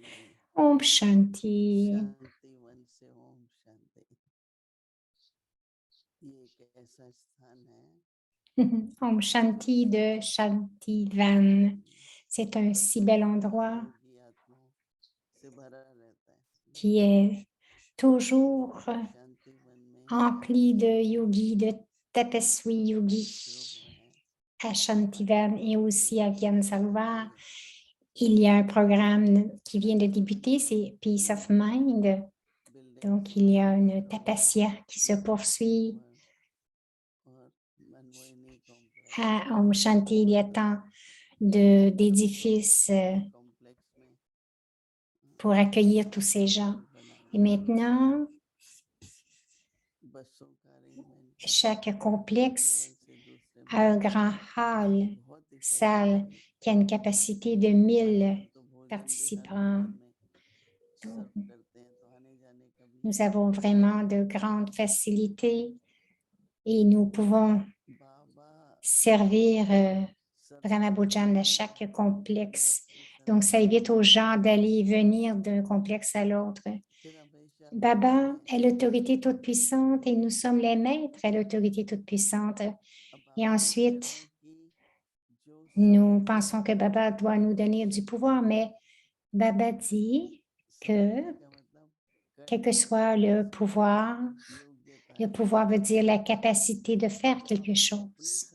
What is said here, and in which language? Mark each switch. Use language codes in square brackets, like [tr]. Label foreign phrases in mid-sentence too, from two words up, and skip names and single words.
[hi] ओम शांति. शांति वन से ओम शांति। ये एक ऐसा स्थान है ओम शांति [fr] de Shantivan. C'est un si bel endroit [hi] योगी आत्माओं से भरा रहता है। [fr] qui est toujours [hi] शांति वन में [fr] empli de yogis, de tapaswi yogis à Shantivan et aussi à Vyansarovar. Il y a un programme qui vient de débuter, c'est Peace of Mind. Donc, il y a une tapasya qui se poursuit [hi] और मनमोहिनी कॉम्प्लेक्स [fr] à Om Shanti. Il y a tant d'édifices [hi] कॉम्प्लेक्स में [fr] pour accueillir tous ces gens. Et maintenant, [hi] बसों का अरेंजमेंट [fr] chaque complexe a un grand hall, salle, qui a une capacité de 1000 participants. Donc, [hi] करते हैं तो आने जाने का भी [fr] nous avons vraiment de grandes facilités et nous pouvons बाबा servir Brahma Bhujan à chaque complexe. Donc, ça évite aux gens d'aller et venir d'un complexe à l'autre. [hi] फिर हमेशा [fr] Baba est l'autorité toute-puissante et nous sommes les maîtres à l'autorité toute-puissante. Et ensuite, nous pensons que Baba doit nous donner du pouvoir, mais Baba dit que quel que soit le pouvoir veut dire la capacité de faire quelque chose.